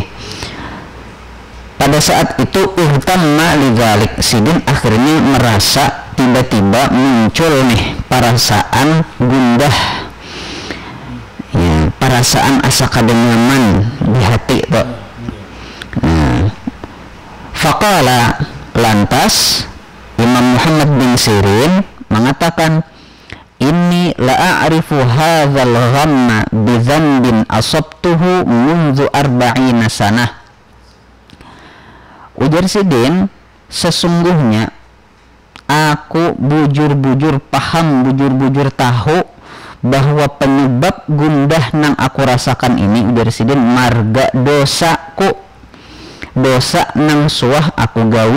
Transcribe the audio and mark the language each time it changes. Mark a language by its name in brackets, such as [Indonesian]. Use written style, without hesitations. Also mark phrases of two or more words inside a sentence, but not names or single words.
[Indonesian] Pada saat itu [Arabic] اهتمّ لذلك, [Indonesian] Sidin akhirnya merasa tiba-tiba muncul nih perasaan gundah, ya, perasaan [Banjar] asa kada nyaman di hati tuh. [Indonesian] Nah, faqala, lantas Imam Muhammad bin Sirin mengatakan, [Arabic] إني لأعرف هذا الغم بذنب أصبته منذ 40 سنة. [Banjar] Ujar Sidin, sesungguhnya aku bujur-bujur paham, bujur-bujur tahu bahwa penyebab gundah nang aku rasakan ini, ujar Sidin, marga dosaku, dosa nang suah aku gawi.